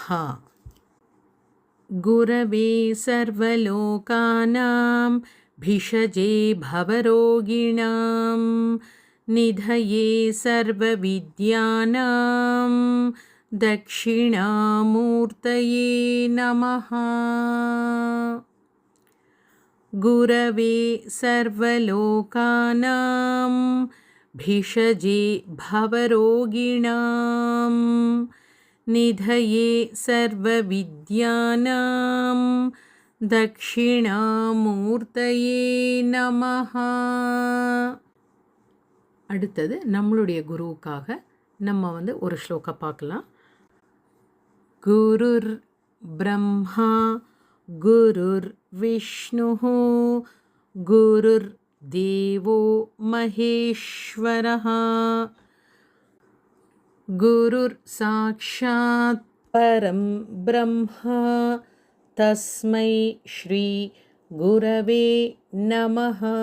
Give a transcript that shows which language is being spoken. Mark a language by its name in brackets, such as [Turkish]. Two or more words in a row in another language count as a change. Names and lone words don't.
[Sanskrit] गुरवे सर्वलोकानां भिषजे भवरोगिणां निधये सर्वविद्यानां दक्षिणामूर्तये नमः. गुरवे सर्वलोकानां भिषजे भवरोगिणां निधये सर्वविद्यानां दक्षिणामूर्तये नमः. [Tamil] அடுத்தது நம்மளுடைய குருவுக்காக நம்ம ஒரு ஸ்லோகா பார்க்கலாம். [Sanskrit] गुरुर् ब्रह्मा गुरुर् विष्णुः गुरुर् देवो महेश्वरः गुरुर् साक्षात् परं ब्रह्मा तस्मै श्री गुरवे नमः.